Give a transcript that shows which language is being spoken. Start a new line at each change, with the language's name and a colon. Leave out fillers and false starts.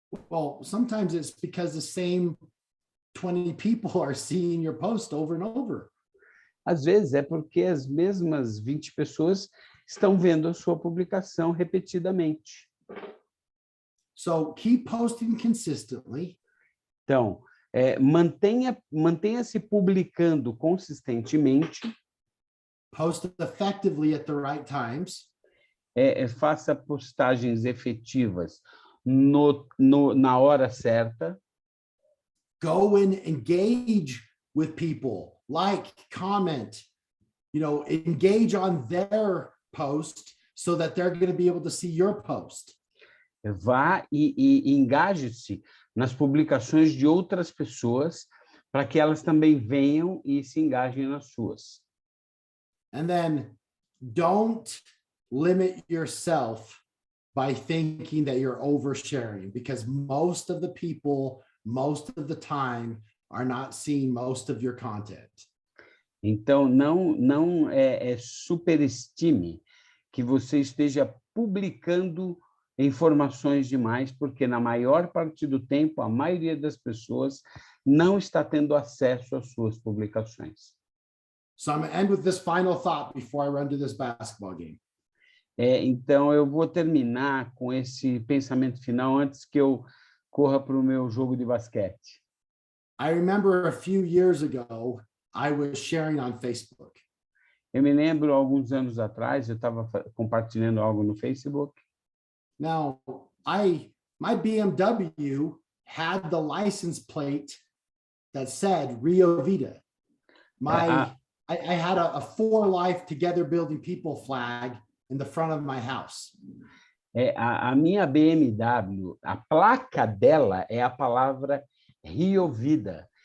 English: Well, sometimes it's because the same 20 people are seeing your post over and over.
Portuguese: Às vezes é porque as mesmas 20 pessoas estão vendo a sua publicação repetidamente.
English: So keep posting consistently.
Portuguese: Então, mantenha-se publicando consistentemente.
English: Post effectively at the right times.
Portuguese: Faça postagens efetivas na hora certa.
English: Go and engage with people, like, comment, engage on their post so that they're going to be able to see your post.
Portuguese: Vá e engaje-se nas publicações de outras pessoas para que elas também venham e se engajem nas suas.
English: And then don't limit yourself by thinking that you're oversharing, because most of the people, most of the time, are not seeing most of your content.
Portuguese: Então, não superestime que você esteja publicando informações demais, porque na maior parte do tempo, a maioria das pessoas não está tendo acesso às suas publicações.
English: So I'm going to end with this final thought before I run to this basketball game.
Portuguese: Então, eu vou terminar com esse pensamento final antes que eu corra para o meu jogo de basquete.
English: I remember a few years ago, I was sharing on Facebook.
Portuguese: Eu me lembro, alguns anos atrás, eu estava compartilhando algo no Facebook.
English: Now, my BMW had the license plate that said Rio Vida. I had a For Life Together Building People flag in the front of my house.
Portuguese: A minha BMW, a placa dela é a palavra Rio Vida.